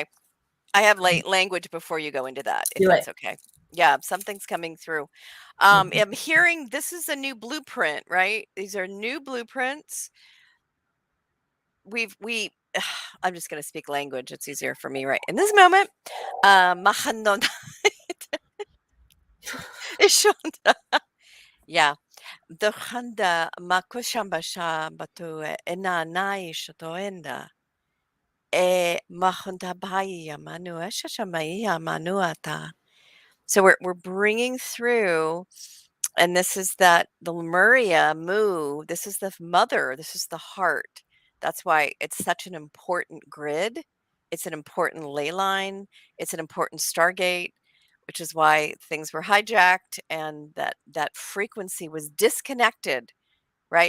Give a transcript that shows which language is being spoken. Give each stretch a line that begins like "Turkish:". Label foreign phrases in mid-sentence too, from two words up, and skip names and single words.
English: I have language before you go into that, if Do it. that's okay. Yeah, something's coming through. Mhm. I'm hearing this is a new blueprint, right? These are new blueprints. We I'm just going to speak language. It's easier for me right in this moment. Mahanon ishonda. Yeah. Dohanda makushambasha batu ena nai shotoenda. E mahonda baya manu shashamaya manuata. So we're bringing through, and this is that the Lemuria Mu. This is the mother. This is the heart. That's why it's such an important grid. It's an important ley line. It's an important stargate, which is why things were hijacked and that frequency was disconnected, right?